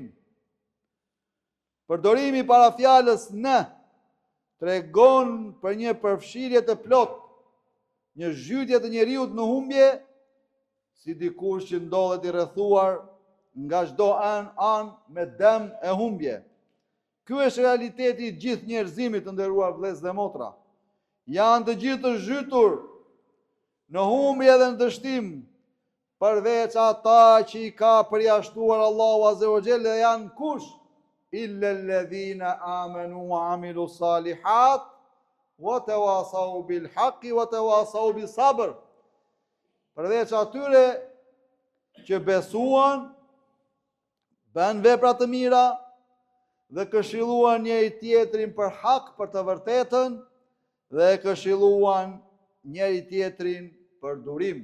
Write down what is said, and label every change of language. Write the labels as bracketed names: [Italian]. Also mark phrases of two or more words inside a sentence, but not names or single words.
[Albanian] Përdorimi para fjalës në tregon për një përfshirje të plot, një zhytje të njeriut në humbje, si dikush që ndodhet i rrethuar nga çdo anë me dëm e humbje. Ky është realiteti i gjithë njerëzimit, të nderuar vëllezër dhe motra. Janë të gjithë të zhytur në humbje dhe në dështim, përveç ata që i ka përjashtuar Allahu [Arabic] عز وجل, [Albanian] dhe janë kush? [Arabic] إلا الذين آمنوا وعملوا الصالحات وتواصوا بالحق وتواصوا بالصبر. [Albanian] Përveç atyre që besuan, bën vepra të mira dhe këshilluan njëri tjetrin për hak, për të vërtetën, dhe këshilluan njëri tjetrin për durim.